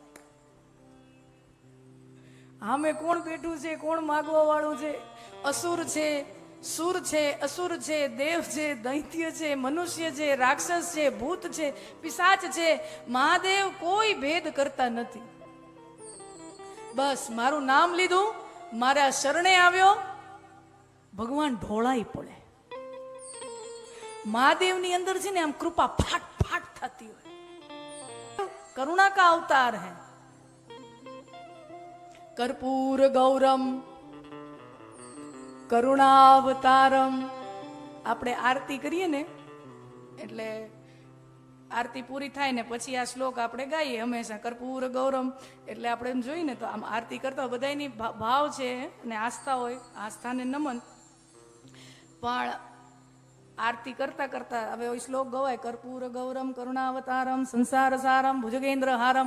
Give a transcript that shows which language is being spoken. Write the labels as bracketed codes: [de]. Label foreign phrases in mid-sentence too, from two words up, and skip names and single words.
[gu] સામે કોણ બેઠું છે, કોણ માગવા વાળું છે, અસુર છે, સુર છે, અસુર છે, દેવ છે, દૈત્ય છે, મનુષ્ય છે, રાક્ષસ છે, ભૂત છે, પિશાચ છે, મહાદેવ કોઈ ભેદ કરતા નથી. બસ મારું નામ લીધું, મારા શરણે આવ્યો, ભગવાન ઢોળાઈ પડે. મહાદેવની અંદર છે ને આમ કૃપા ફાટ ફાટ થતી હોય. [hi] करुणा का अवतार है. [sa] कर्पूर गौरम करुणावतारम. [gu] આપણે આરતી કરીએ ને એટલે આરતી પૂરી થાય ને પછી આ શ્લોક આપણે ગાઈએ હંમેશા, [sa] कर्पूर गौरम. [gu] એટલે આપણે એમ જોઈએ ને તો આમ આરતી કરતા હોય, બધાની ભાવ છે અને આસ્થા હોય, આસ્થાને નમન. પણ આરતી કરતા કરતા હવે શ્લોક ગવાય, [sa] कर्पूर गौरम करुणावतारम संसार सारम भुजगेन्द्र हारम.